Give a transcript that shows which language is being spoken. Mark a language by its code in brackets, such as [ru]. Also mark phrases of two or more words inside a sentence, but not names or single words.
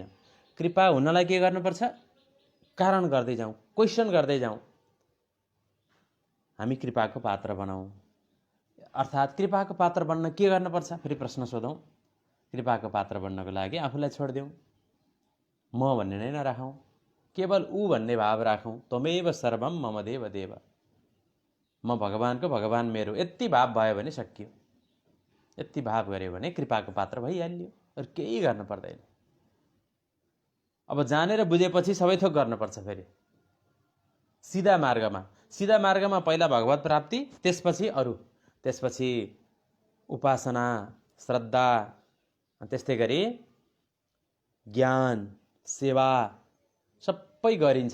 [ne] कृपा हुनलाई के गर्नुपर्छ? कारण गर्दै जाउँ, क्वेसन गर्दै जाउँ, हामी कृपाको पात्र बनाऊ। अर्थात् कृपाको पात्र बन्न के गर्नुपर्छ? फेरि प्रश्न सोधौँ। कृपाको पात्र बन्नको लागि आफूलाई छोडिदिउँ, म भन्ने नै नराखौँ, केवल ऊ भन्ने भाव राखौँ। [sa] त्वमेव सर्वम मम देव देव, [ne] म भगवानको, भगवान मेरो, यति भाव भयो भने सकियो। यति भाव गऱ्यो भने कृपाको पात्र भइहाल्यो, अरू केही गर्न पर्दैन। अब जानेर बुझेपछि सबै थोक गर्नुपर्छ। फेरि सिधा मार्गमा पहिला भगवत प्राप्ति, त्यसपछि अरू, त्यसपछि उपासना, श्रद्धा, त्यस्तै गरी ज्ञान, सेवा सबै गरिन्छ।